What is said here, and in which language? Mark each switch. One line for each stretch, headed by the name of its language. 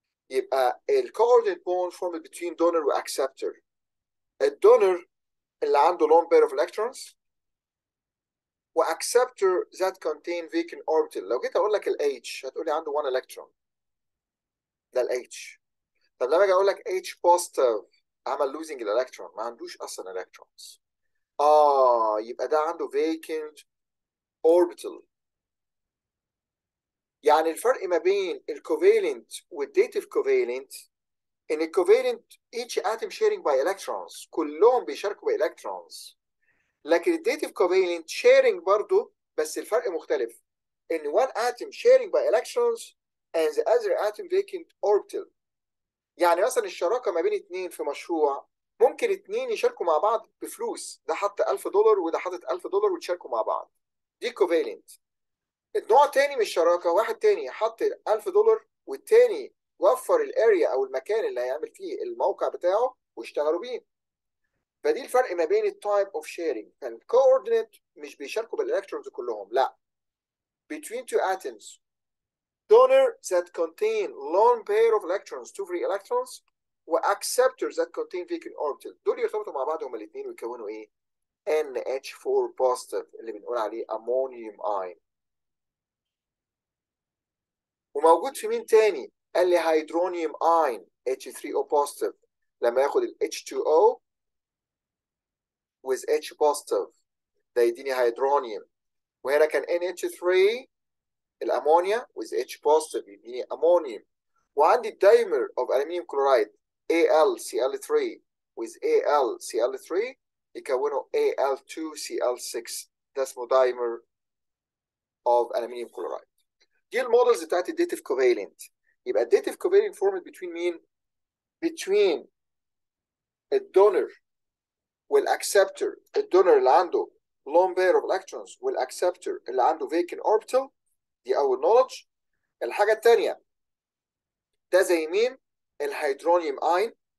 Arabic: يبقى ال
English: coordinate bond formed between donor و acceptor.
Arabic: الدونر اللي عنده
English: lone pair of electrons و acceptor that contain vacant orbital.
Arabic: لو جيت اقول لك ال H هتقولي عنده 1 electron. ده ال H. طب لما اجي اقول لك H positive عمل losing الالكترون، ما عندوش اصلا electrons. يبقى ده عنده vacant orbital. يعني الفرق ما بين الكوفالنت والديتيف كوفالنت ان الكوفالنت
English: each atom sharing by electrons،
Arabic: كلهم بيشاركوا بالالكترونز. لكن الديتيف كوفالنت sharing برضو، بس الفرق مختلف ان
English: one atom sharing by electrons and the other atom vacant orbital.
Arabic: يعني مثلا الشراكه ما بين اتنين في مشروع، ممكن اتنين يشاركوا مع بعض بفلوس، ده حط $1000 وده حاطط $1000 وتشاركوا مع بعض، دي كوفالنت. النوع تاني من الشراكه، واحد تاني حط $1000 والتاني وفر الاريا او المكان اللي هيعمل فيه الموقع بتاعه واشتغلوا بيه. فدي الفرق ما بين التايب اوف شيرنج. فالكوردينيت مش بيشاركوا بالالكترونز كلهم، لا.
English: between two atoms donor that contain lone pair of electrons 2 free electrons و acceptors that contain vacant orbital،
Arabic: دول يرتبطوا مع بعض هما الاثنين ويكونوا ايه؟
English: NH4 positive اللي بنقول عليه ammonium ion.
Arabic: وموجود في مين تاني؟ قال لي hydronium ion H3O positive، لما ياخد ال H2O with H positive ده يديني hydronium. وهنا كان NH3 الامونيا with H positive يديني ammonium. وعندي الدايمر of aluminium chloride AlCl3 with AlCl3 يكونوا Al2Cl6، ده اسمه دايمر of aluminium chloride. دي المودلز بتاعت الديتيف كوفالنت. يبقى الديتيف كوفالنت فورمد بتوين مين؟ بتوين الدونر والاكسبتور. الدونر اللي عنده lone pair of electrons والاكسبتور اللي عنده vacant orbital. دي اول نولج. الحاجه الثانيه، ده زي مين؟ الهيدرونيوم اين.